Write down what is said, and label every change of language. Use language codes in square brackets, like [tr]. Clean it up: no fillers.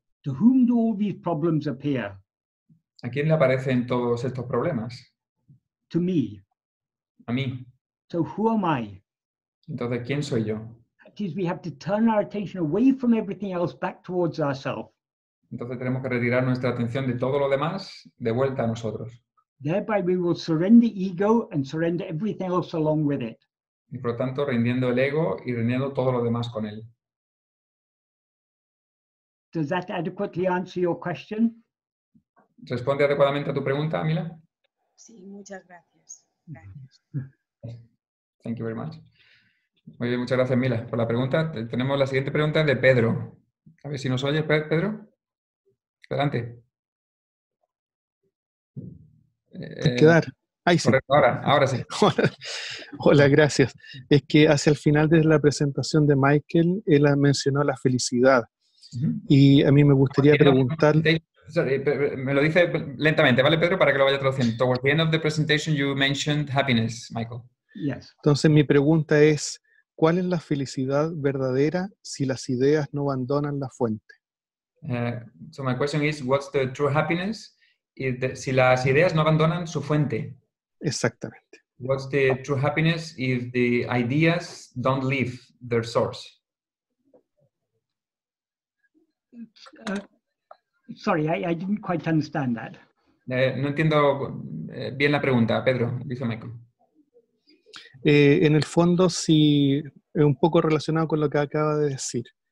[en] To whom do all these problems appear? [es] ¿A quién le aparecen todos estos problemas? [en] To me. [es] A mí. [en] So who am I? [es] Entonces, ¿quién soy yo? [en] That is, we have to turn our attention away from everything else back towards ourselves. [es] Entonces tenemos que retirar nuestra atención de todo lo demás de vuelta a nosotros. [en] Thereby we will surrender ego and surrender everything else along with it. [es] Y por lo tanto, rindiendo el ego y rindiendo todo lo demás con él. [en] Does that adequately answer your question? [es] ¿Responde adecuadamente a tu pregunta, Mila? Sí, muchas gracias. Gracias. [en] Thank you very much. [es] Muy bien, muchas gracias, Mila, por la pregunta. Tenemos la siguiente pregunta de Pedro. A ver si nos oye, Pedro. Adelante. Quedar. Ahí sí. Correcto, ahora sí. Hola, gracias. Es que hacia el final de la presentación de Michael, él mencionó la felicidad. Y a mí me gustaría preguntar... Me lo dice lentamente, ¿vale, Pedro? Para que lo vaya traduciendo. [en] Towards the end of the presentation, you mentioned happiness, Michael. Yes. [es] Entonces, mi pregunta es, ¿cuál es la felicidad verdadera si las ideas no abandonan la fuente? [en] So my question is, what's the true happiness [es] si las ideas no abandonan su fuente? Exactamente. [en] What's the true happiness if the ideas don't leave their source? Sorry, I didn't quite understand that. [es] No entiendo bien la pregunta, Pedro, dice Michael. En el fondo, sí, es un poco relacionado con lo que acaba de decir.